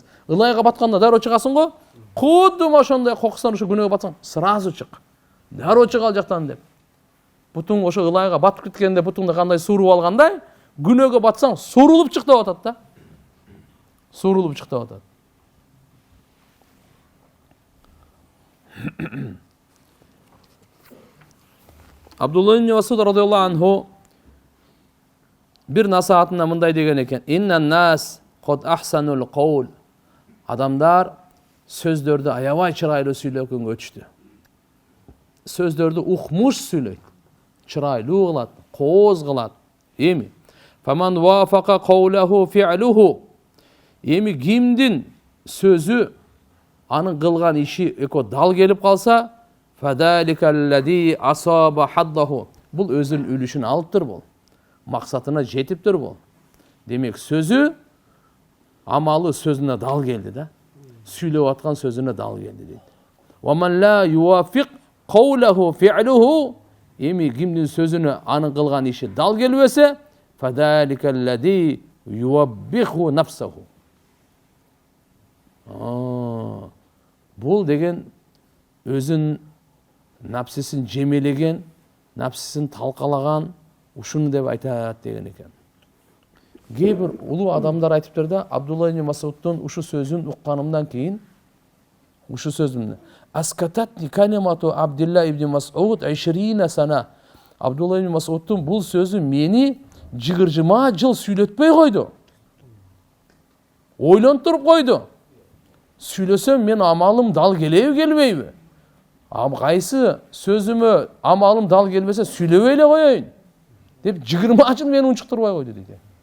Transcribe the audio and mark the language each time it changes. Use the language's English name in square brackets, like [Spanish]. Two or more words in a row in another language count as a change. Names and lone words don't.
[Kyrgyz] Ылайга батканда дароо чыгасың го, кудум ошондой кокустан ушу күнөөгө батсаң, сразу чык. Дароо чык ал жактан деп. Бутуң ошо ылайга батып кеткенде бутуңду кандай сууруп алгандай, күнөөгө батсаң, сурулуп чык деп атат да. Сурулуп чык деп атат. Абдулла ибн Масуд [Arabic] رضي الله عنه [Kyrgyz] bir насаатында мындай деген экен: [Arabic] "إن الناس قد أحسنوا القول." [Kyrgyz] Адамдар сөздөрдү аябай чырайлуу сүйлөгөнгө өчтү. Сөздөрдү укмуш сүйлөйт, чырайлуу кылат, кооз кылат. [Arabic] Эми فمن وافق قوله فعله. [Kyrgyz] Эми кимдин сөзү анын кылган иши эко дал келип калса, [Arabic] فذلك الذي أصاب حظه. [Kyrgyz] Бул өзүнүн үлүшүн алыптыр бул. Максатына жетиптир бул. Демек сөзү, амалы сөзүнө дал келди да. Сүйлөп аткан сөзүнө дал келди дейт. [Arabic] ومن لا يوافق قوله فعله. [Kyrgyz] Эми кимдин сөзүнө анын кылган иши дал келбесе, [Arabic] فذلك الذي يوبخ نفسه. [Kyrgyz] Бул деген өзүн напсисин жемелеген, напсисин талкалаган, ушуну деп айтат деген экен. Кээ бир улуу адамдар айтыптыр да, Абдулла ибн Масудтун ушу сөзүн укканымдан кийин, ушу сөзүн [Arabic] أسكتتني كلمة عبد الله بن مسعود 20 سنة. [Kyrgyz] Абдулла ибн Масудтун бул сөзү мени 20 жыл сүйлөтпөй койду. Ойлонтуруп койду. Сүйлөсөм мен амалым дал келеби келбейби? Кайсы сөзүмө амалым дал келбесе сүйлөбөй эле коеюн деп 20 жыл мени унчуктурбай койду дейт.